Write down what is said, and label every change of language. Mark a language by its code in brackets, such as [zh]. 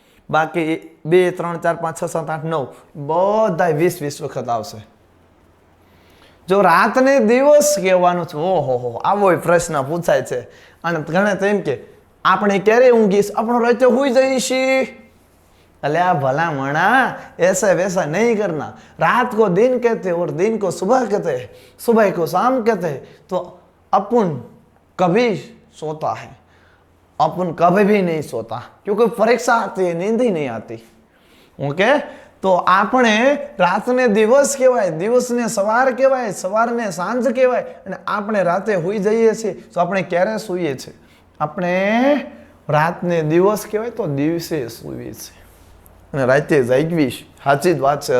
[gu] બાકી 2 3 4 5 6 7 8 9 બધા 20 વખત આવશે. જો રાતને દિવસ કહેવાનું છે, ઓહો આવો પ્રશ્ન પૂછાય છે. અને ઘણા તો એમ કે આપણે ક્યારે ઊંઘીશ? આપણો રાતે હોઈ જઈશી. [hi] अल्या भला मणा ऐसा वैसा नहीं करना, रात को दिन कहते और दिन को सुबह कहते, सुबह को शाम कहते, तो अपन कभी सोता है, अपन कभी भी नहीं सोता, क्योंकि परीक्षा आती है, नींद ही नहीं आती। [gu] ओके, तो આપણે રાતને દિવસ કહેવાય, દિવસને સવાર કહેવાય, સવારને સાંજ કહેવાય, અને આપણે રાતે સૂઈ જઈએ છીએ તો આપણે ક્યારે સૂઈએ છીએ? આપણે રાતને દિવસ કહેવાય તો દિવસે સૂઈએ છીએ અને રાતે જાગવી છે। સાચી જ વાત છે।